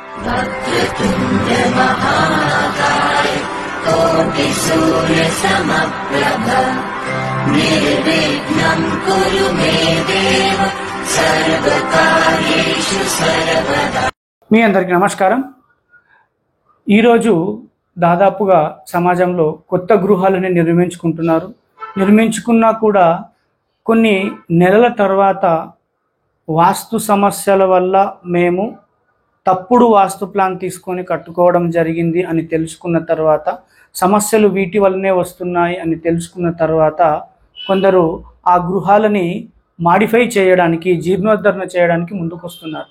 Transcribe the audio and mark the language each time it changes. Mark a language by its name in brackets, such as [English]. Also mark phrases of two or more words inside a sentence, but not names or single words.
[Sanskrit] वक्रतुण्ड महाकाय कोटिसूर्यसमप्रभ निर्विघ्नं कुरु मे देव सर्वकार्येषु सर्वदा। [Telugu] మీ అందరికీ నమస్కారం. ఈరోజు దాదాపుగా సమాజంలో కొత్త గృహాలని నిర్మించుకున్నా కూడా కొన్ని నెలల తర్వాత వాస్తు సమస్యల వల్ల మేము తప్పుడు వాస్తు ప్లాన్ తీసుకొని కట్టుకోవడం జరిగింది అని తెలుసుకున్న తర్వాత, సమస్యలు వీటి వల్లనే వస్తున్నాయి అని తెలుసుకున్న తర్వాత కొందరు ఆ గృహాలని మాడిఫై చేయడానికి, జీర్ణోద్ధరణ చేయడానికి ముందుకు వస్తున్నారు.